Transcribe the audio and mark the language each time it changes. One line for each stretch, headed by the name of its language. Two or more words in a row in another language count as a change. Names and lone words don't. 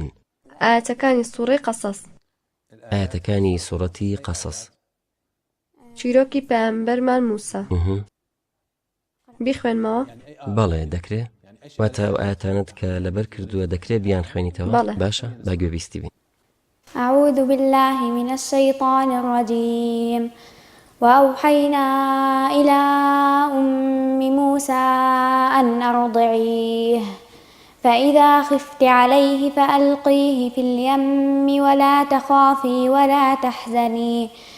Central Kurdish: ئاەتەکانی سوورەی قەسەس، ئاەتەکانی سوورەتی قەسەس، چیرۆکی پەیامبەرمان موسا. بیخوێنمەوە؟ بەڵێ دەکرێت. واتە ئەو ئاەتانت کە لەبەر کردووە دەکرێت بیان خوێنیتەوە؟ باشە، با گوێبیستی بین.
Arabic: أعوذ بالله من الشيطان الرجيم وأوحينا إلى أم موسى أن أرضعيه فإذا خفت عليه فألقيه في اليم ولا تخافي ولا تحزني